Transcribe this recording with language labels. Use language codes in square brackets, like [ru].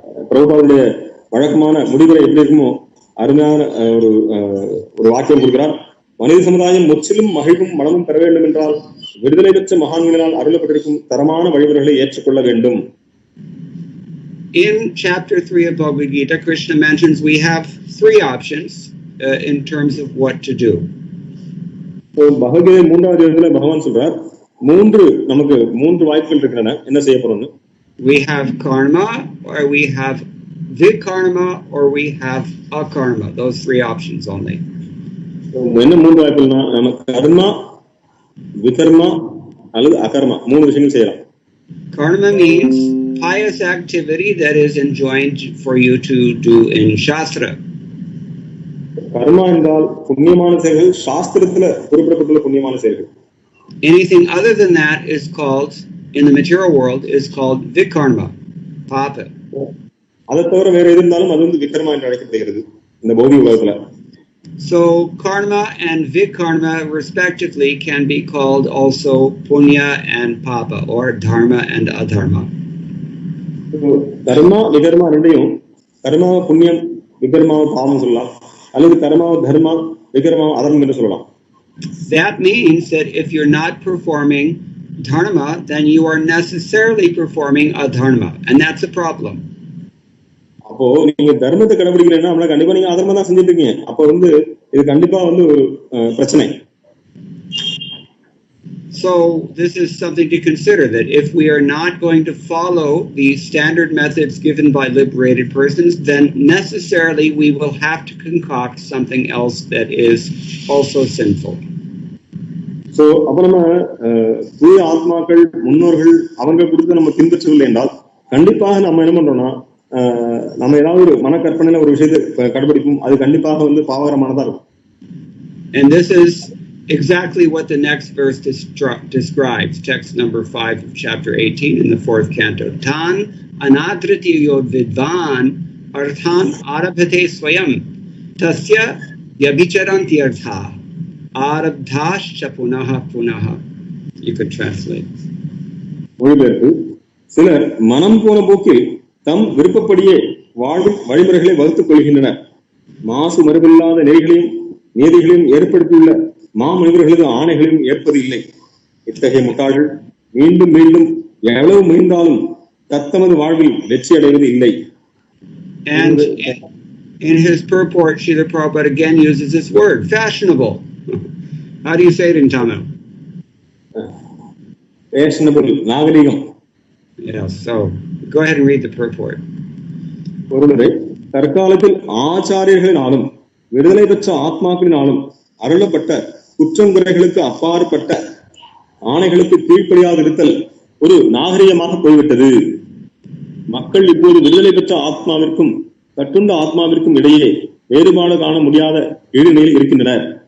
[ta] பிரபுபாதுடைய வழக்கமான முடிவுரை எப்படி இருக்குமோ அருமையான ஒரு வாக்கியம் கொடுக்கிறார். மனித சமுதாயம் முற்றிலும் மகிழ்வும் மனமும் பெற வேண்டும் என்றால் விடுதலை பெற்ற மகான்களினால் அருளப்பட்டிருக்கும் தரமான வழிமுறைகளை ஏற்றுக்கொள்ள வேண்டும். [en] In chapter 3 of Bhagavad Gita, Krishna mentions we have three options in terms of what to do. [ta] Bhagavad Gita 3வது அத்தியாயத்துல பகவான் சொல்றார், நமக்கு மூன்று வாய்ப்புகள் இருக்கின்றன, என்ன செய்ய போறோம்னு. [en] We have karma, or we have vikarma, or we have akarma. Those three options only. [ta] என்ன மூன்று வாய்ப்புகள்னா, நம்ம கர்மா, விகர்மா அல்லது அகர்மா, மூணு விஷயங்கள் செய்யலாம். [en] Karma means pious activity that is enjoined for you to do in Shastra. [ta] கர்மா என்றால் புண்ணியமான செயல்கள், சாஸ்திரத்துல குறிப்பிடப்பட்டுள்ள புண்ணியமான செயல்கள். [en] Anything other than that is called, in the material world, is called vikarma, papa. [ta] அதை தவிர வேற எது இருந்தாலும் அது வந்து விகர்மா என்று அழைக்கப்படுகிறது இந்த பௌதிக உலகத்துல. [en] So karma and vikarma respectively can be called also punya and papa, or dharma and adharma. [ta] கர்மா விகர்மா ரெண்டையும் கர்மா புண்ணியம் விகர்மா பாவம் சொல்லலாம், அல்லது கர்மா தர்மா விகர்மா அதர்மம் என்று சொல்லலாம். [en] That means that if you're not performing dharma, then you are necessarily performing adharma, and that's a problem. [ta] அப்போ நீங்க தர்மத்தை கடைபிடிக்கிறீங்கன்னா அப்படின்னா கண்டிப்பா நீங்க அதர்மம் தான் செஞ்சுட்டு இருக்கீங்க. அப்போ வந்து இது கண்டிப்பா வந்து ஒரு பிரச்சனை. [en] So this is something to consider, that if we are not going to follow the standard methods given by liberated persons, then necessarily we will have to concoct something else that is also sinful. [ta] So அப்போ நம்ம தூய ஆத்மாக்கள் முன்னோர்கள் அவங்க கொடுத்து நம்ம பின்பற்றவில்லை என்றால் கண்டிப்பாக நம்ம என்ன பண்றோம்னா நம்ம ஏதாவது ஒரு மனக்கற்பனையில ஒரு விஷயத்தை கடைபிடிப்போம், அது கண்டிப்பாக வந்து பாவகரமானதா இருக்கும். [en] And this is exactly what the next verse describes, text number 5 of chapter 18 in the 4th canto. [sa] Tan anadritiyo vidvan arthan arabhate swayam tasya yabhicharanti artha arabdhascha punaha punaha. [en] You could translate. [ta] மொழிபெயர்ப்பு: சிலர் மனம் போன போக்கில் தம் விருப்பப்படியே வாழும் வழிமுறைகளை வகுத்துக் கொள்கின்றனர். மாசு மறுபில்லாத நெறிகளையும் நீதிகளையும் ஏற்படுத்தியுள்ள மாமனிதர்களது ஆணைகளையும் ஏற்பது இல்லை. இத்தகைய முட்டாள்கள் மீண்டும் மீண்டும் எவ்வளவு முயன்றாலும் தத்தமது வாழ்வில் வெற்றி அடைவது இல்லை. [en] And in his purport, Srila Prabhupada again uses this word, fashionable. How do you say it in Tamil? [ta] Fashionable, நாகரிகம். [en] Yeah, so go ahead and read the purport. [ta] ஒருமுறை தற்காலத்தில் ஆச்சாரியர்களினாலும் விடுதலை பெற்ற ஆத்மாக்களினாலும் அருளப்பட்ட குற்றங்குறைகளுக்கு அப்பாற்பட்ட ஆணைகளுக்கு கீழ்ப்படியாதிருத்தல் ஒரு நாகரிகமாக போய்விட்டது. மக்கள் இப்போது விடுதலை பெற்ற ஆத்மாவிற்கும் கட்டுண்ட ஆத்மாவிற்கும் இடையே வேறுபாடு காண முடியாத இழுநிலையில் இருக்கின்றனர்.